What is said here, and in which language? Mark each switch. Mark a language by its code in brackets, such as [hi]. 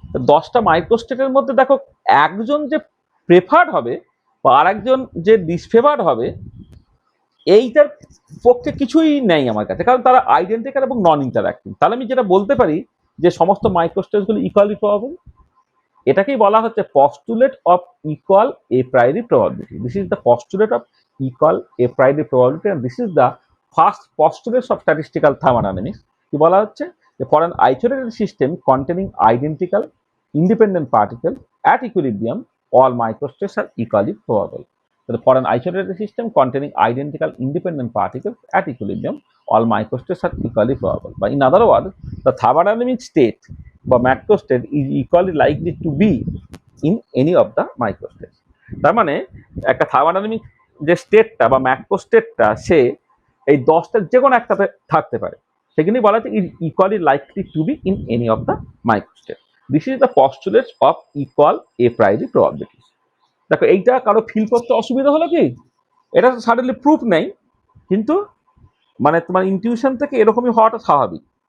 [bn] 10টা মাইক্রোস্টেটের মধ্যে দেখো একজন যে প্রেফার্ড হবে বা আরেকজন যে ডিসফেভার্ড হবে, এইটার পক্ষে কিছুই নেই আমার কাছে, কারণ তারা আইডেন্টিক্যাল এবং নন ইন্টারাক্টিভ। তাহলে আমি যেটা বলতে পারি যে সমস্ত মাইক্রোস্টেটগুলো ইকুয়ালি প্রবাবল। এটাকেই বলা হচ্ছে postulate of equal A প্রাইরি probability. [en] This is the postulate of equal a priori probability, and this is the first postulate of statistical thermodynamics. [bn] কি বলা হচ্ছে? যে [en] For an isolated system containing identical independent particle at equilibrium, all microstates are equally probable. So for an isolated system containing identical independent particles at equilibrium, all microstates are equally probable. But in other words, the thermodynamic state or macrostate is equally likely to be in any of the microstates. [bn] তার মানে একটা thermodynamic যে স্টেটটা বা ম্যাক্রোস্টেটটা সে এই 10টার যে কোনো একটাতে থাকতে পারে, সেখানেই বলা হচ্ছে [en] Is equally likely to be in any of the microstate. This is the postulates of equal a priori probabilities. [bn] দেখো এইটা কারো ফিল করতে অসুবিধা হলো কি? এটা তো সাডেনলি প্রুফ নেই, কিন্তু মানে তোমার ইনটিউশন থেকে এরকমই হওয়াটা স্বাভাবিক।